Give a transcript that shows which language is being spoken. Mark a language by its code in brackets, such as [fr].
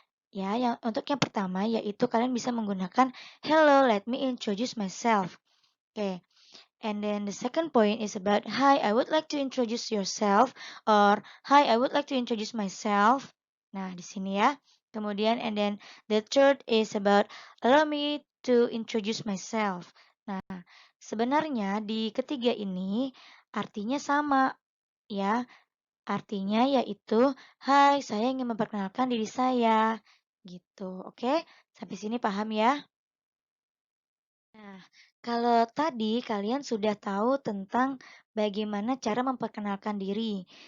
[id] Ya, untuk yang pertama yaitu kalian bisa menggunakan [en] hello, let me introduce myself. [id] Oke. [en] And then the second point is about hi, I would like to introduce yourself, or hi, I would like to introduce myself. [id] Nah, di sini ya. Kemudian [en] and then the third is about allow me to introduce myself. [id] Nah, sebenarnya di ketiga ini artinya sama ya. Artinya yaitu hai, saya ingin memperkenalkan diri saya. Gitu. Oke? Sampai sini paham ya? Nah, kalau tadi kalian sudah tahu tentang bagaimana cara memperkenalkan diri.